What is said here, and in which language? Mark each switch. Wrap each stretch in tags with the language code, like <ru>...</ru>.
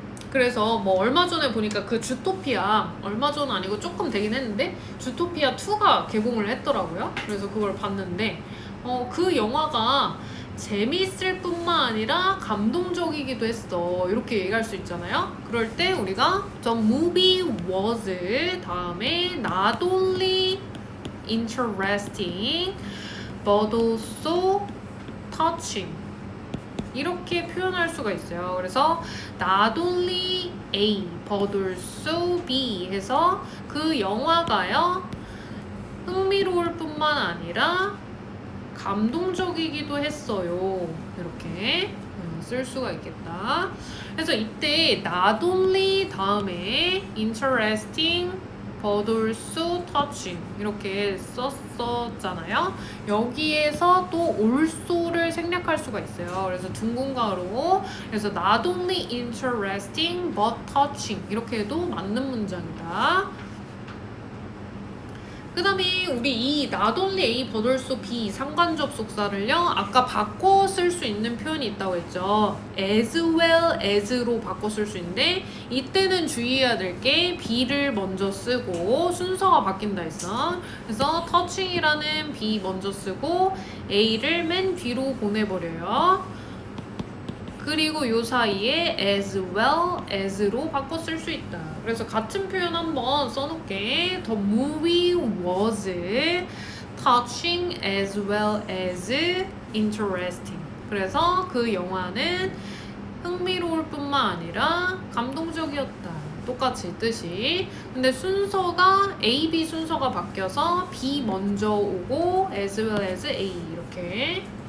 <ko>그래서 뭐 얼마 전에 보니까 그 주토피아, 얼마 전 아니고 조금 되긴 했는데 주토피아 2가 개봉을 했더라고요. 그래서 그걸 봤는데 그 영화가 재미있을 뿐만 아니라 감동적이기도 했어. 이렇게 얘기할 수 있잖아요. 그럴 때 우리가</ko> <en>The movie was</en> <ko>다음에</ko> <en>not only interesting but also touching</en> <ko>이렇게 표현할 수가 있어요. 그래서</ko> <en>not only A but also B</en> <ko>해서 그 영화가요 흥미로울 뿐만 아니라 감동적이기도 했어요. 이렇게 쓸 수가 있겠다. 그래서 이때 not only 다음에</ko> <en>interesting but also touching</en> <ko>이렇게 썼었잖아요. 여기에서 또 also를 생략할 수가 있어요. 그래서 둥근가로 그래서</ko> <en>not only interesting but touching</en> <ko>이렇게 해도 맞는 문장이다. 그 다음에 우리 이</ko> <en>not only A but also B</en> <ko>상관 접속사를요 아까 바꿔 쓸 수 있는 표현이 있다고 했죠. as well as로 바꿔 쓸 수 있는데 이때는 주의해야 될 게 B를 먼저 쓰고 순서가 바뀐다 했어. 그래서 touching이라는 B 먼저 쓰고 A를 맨 뒤로 보내버려요. 그리고 요 사이에 as well as로 바꿔 쓸 수 있다. 그래서 같은 표현 한번 써놓을게.</ko> <en>The movie was touching as well as interesting.</en> <ko>그래서 그 영화는 흥미로울 뿐만 아니라 감동적이었다. 똑같이 뜻이. 근데 순서가 A, B 순서가 바뀌어서 B 먼저 오고 as well as A 이렇게.</ko>